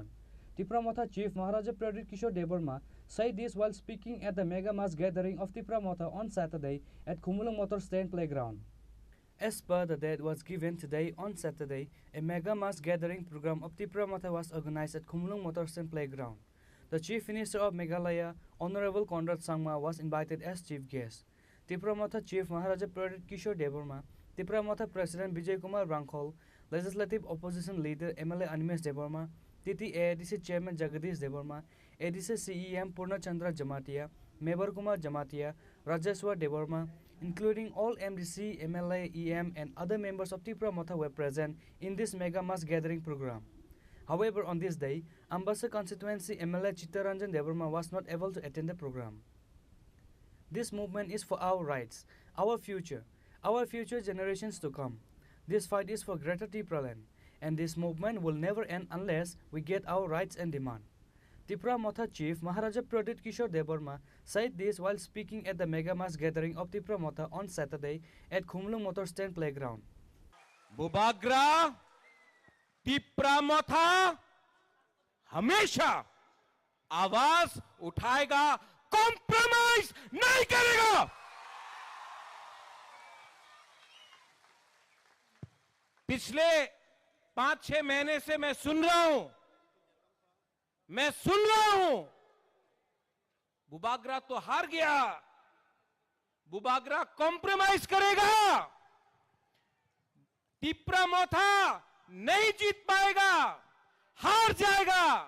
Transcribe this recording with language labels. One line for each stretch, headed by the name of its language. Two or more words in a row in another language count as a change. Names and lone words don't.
English: Tripura Motha Chief Maharaja Pradip Kishore Debarma said this while speaking at the mega mass gathering of Tripura Motha on Saturday at Khumulung Motor Stand Playground. As per the date was given today on Saturday, a mega mass gathering program of Tripura Motha was organized at Khumulung Motor Stand Playground. The Chief Minister of Meghalaya, Honorable Conrad Sangma, was invited as chief guest. Tripura Motha Chief Maharaja Pradip Kishore Debarma, Tripura Motha President Vijay Kumar Rangkhol, Legislative Opposition Leader MLA Animesh Debarma, TT ADC Chairman Jagadish Debarma, ADC CEM Purna Chandra Jamatia, Mebar Kumar Jamatia, Rajeshwar Debarma, including all MDC, MLA, EM and other members of Tripura Motha were present in this mega mass gathering program. However, on this day, Ambassa constituency MLA Chittaranjan Debarma was not able to attend the program. This movement is for our rights, our future generations to come. This fight is for Greater Tripura land, and this movement will never end unless we get our rights and demand. Tripura Motha Chief Maharaja Pradip Kishore Debarma said this while speaking at the mega mass gathering of Tripura Motha on Saturday at Khumulung Motor Stand Playground.
Hindi: बुबाग्रा टिपरा मथा हमेशा आवाज उठाएगा, कॉम्प्रोमाइज नहीं करेगा। पिछले 5-6 महीने से मैं सुन रहा हूं बुबाग्रा तो हार गया, बुबाग्रा कॉम्प्रोमाइज करेगा, टिपरा मोथा नहीं जीत पाएगा, हार जाएगा।